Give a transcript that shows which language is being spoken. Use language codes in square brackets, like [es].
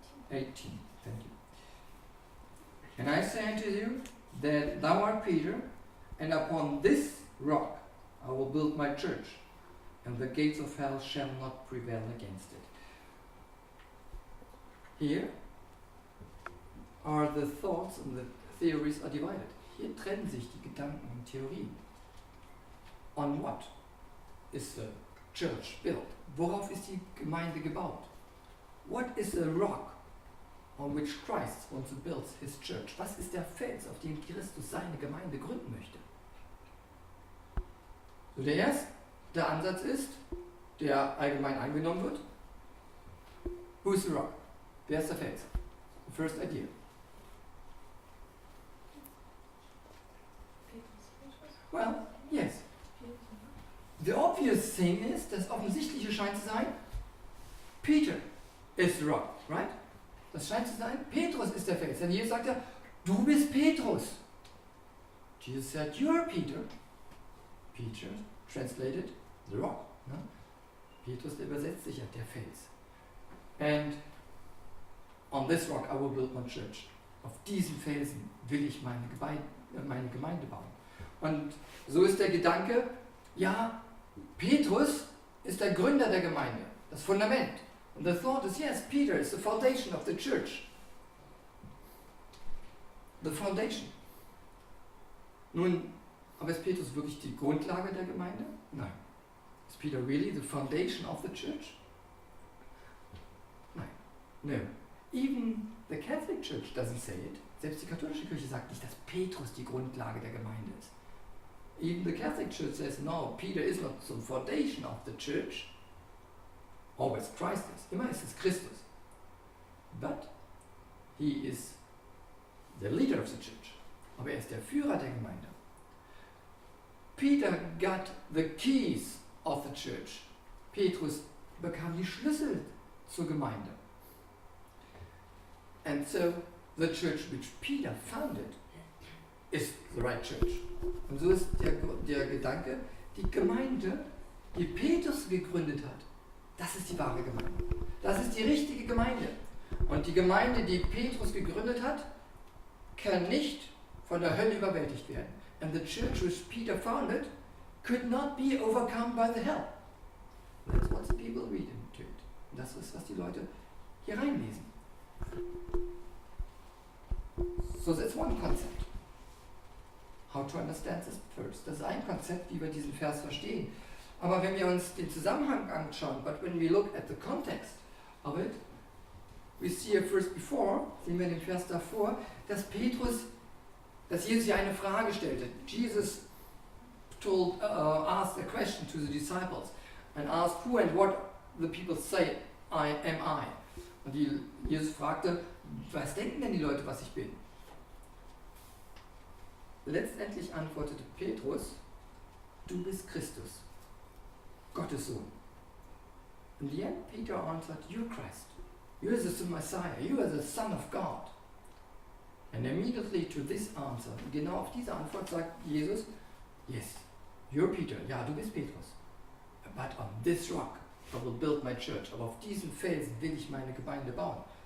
[en] 18, thank you. And I say unto you, that thou art Peter, and upon this rock I will build my church, and the gates of hell shall not prevail against it. Here are the thoughts and the theories are divided. [de] Hier trennen sich die Gedanken und Theorien. [en] On what is the church built? [de] Worauf ist die Gemeinde gebaut? [en] What is the rock on which Christ wants to build his church? [de] Was ist der Fels, auf dem Christus seine Gemeinde gründen möchte? So, der erste Ansatz ist, der allgemein angenommen wird. [en] Who is the rock? [de] Wer ist der Fels? [en] The first idea. Well, yes. The obvious thing is, [de] das Offensichtliche scheint zu sein, [en] Peter is the rock, right? [de] Das scheint zu sein, Petrus ist der Fels. Denn Jesus sagt ja, du bist Petrus. [en] Jesus said, you are Peter. Peter, translated, the rock. Ne? [de] Petrus, der übersetzt sich ja, der Fels. [en] And on this rock I will build my church. [de] Auf diesem Felsen will ich meine Gemeinde bauen. Und so ist der Gedanke, ja, Petrus ist der Gründer der Gemeinde, das Fundament. [en] And the thought is, yes, Peter is the foundation of the church. The foundation. [de] Nun, aber ist Petrus wirklich die Grundlage der Gemeinde? Nein. [en] Is Peter really the foundation of the church? [de] Nein. [en] No. Even the Catholic Church doesn't say it. [de] Selbst die katholische Kirche sagt nicht, dass Petrus die Grundlage der Gemeinde ist. [en] Even the Catholic Church says, no, Peter is not the foundation of the church. Always Christ is. [de] Immer ist es Christus. [en] But he is the leader of the church. [de] Aber er ist der Führer der Gemeinde. [en] Peter got the keys of the church. [de] Petrus bekam die Schlüssel zur Gemeinde. [en] And so the church which Peter founded is the right church. [de] Und so ist der Gedanke, die Gemeinde, die Petrus gegründet hat, das ist die wahre Gemeinde. Das ist die richtige Gemeinde. Und die Gemeinde, die Petrus gegründet hat, kann nicht von der Hölle überwältigt werden. [en] And the church which Peter founded could not be overcome by the hell. That's what the people read into it. [de] Und das ist, was die Leute hier reinlesen. [en] So that's one concept. How to understand this first. [de] Das ist ein Konzept, wie wir diesen Vers verstehen. Aber wenn wir uns den Zusammenhang anschauen, [en] but when we look at the context of it, we see here first before, [de] sehen wir in dem Vers davor, dass Jesus hier eine Frage stellte. [en] Jesus asked a question to the disciples and asked who and what the people say am I. [de] Und Jesus fragte, was denken denn die Leute, was ich bin? Letztendlich antwortete Petrus, du bist Christus, Gottes Sohn. [en] In the end, Peter answered, you're Christ. You are the Messiah. You are the Son of God. And immediately to this answer, [de] genau auf diese Antwort sagt Jesus, [en] yes, you're Peter. [de] Ja, du bist Petrus. [en] But on this rock I will build my church. [de] Aber auf diesen Felsen will ich meine Gemeinde bauen.